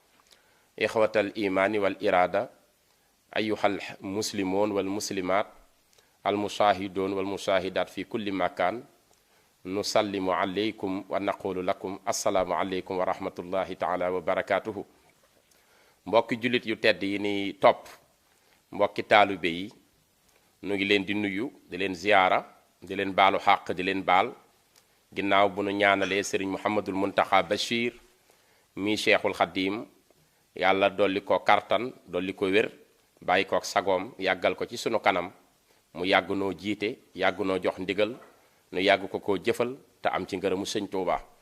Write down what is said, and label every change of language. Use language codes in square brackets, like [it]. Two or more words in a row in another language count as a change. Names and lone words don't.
[ar] إخوة الإيمان والإرادة أيها المسلمون والمسلمات المشاهدون والمشاهدات في كل مكان نسلم عليكم ونقول لكم السلام عليكم ورحمة الله تعالى وبركاته. [wo] mbokki jullit yu tedd yi ni topp mbokki taalibe yi nu ngi leen di nuyu di leen ziyaara di leen baalu xàq di leen baal ginnaaw bu nu ñaanalee sëriñ Mouhamadul Muntaxa Bachir mi Cheikhul Xadim yàlla dolli ko kartan dolli ko wér bàyyi ko ak sagoom yàggal ko ci sunu kanam mu yàgg noo jiite yàgg noo jox ndigal nu yàgg ko koo jëfal te am ci ngërëmu sëñ Tuuba